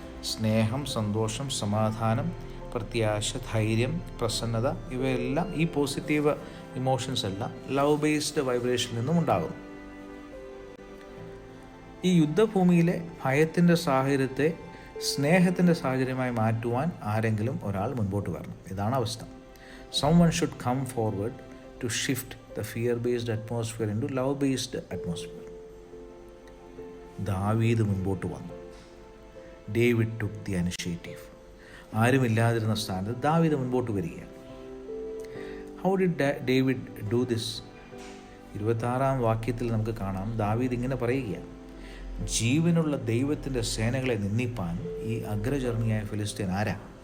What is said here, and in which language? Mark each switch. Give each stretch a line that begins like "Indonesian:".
Malayalam: സ്നേഹം, സന്തോഷം, സമാധാനം, പ്രത്യാശ, ധൈര്യം, പ്രസന്നത, ഇവയെല്ലാം, ഈ പോസിറ്റീവ് ഇമോഷൻസ് എല്ലാം ലവ് ബേസ്ഡ് വൈബ്രേഷനിൽ നിന്നും ഉണ്ടാകുന്നു. ഈ യുദ്ധഭൂമിയിലെ ഭയത്തിൻ്റെ സാഹചര്യത്തെ സ്നേഹത്തിൻ്റെ സാഹചര്യമായി മാറ്റുവാൻ ആരെങ്കിലും ഒരാൾ മുൻപോട്ട് വരണം. ഇതാണ് അവസ്ഥ.
English: Someone should come forward to shift the fear-based atmosphere into love-based atmosphere.
Malayalam: ദാവീദ് മുൻപോട്ട് വന്നു. David
English: took the initiative.
Malayalam: ആരുമില്ലാതിരുന്ന സ്ഥാനത്ത് ദാവീദ് മുൻപോട്ട് വരികയാണ്.
English: How did David do this?
Malayalam: 26-ാം വാക്യത്തിൽ നമുക്ക് കാണാം, ദാവീദ് ഇങ്ങനെ പറയുകയാണ്, ജീവനുള്ള ദൈവത്തിൻ്റെ സേനകളെ നിന്ദിപ്പാൻ ഈ അഗ്രചർമ്മിയായ ഫിലിസ്ത്യൻ ആരാ?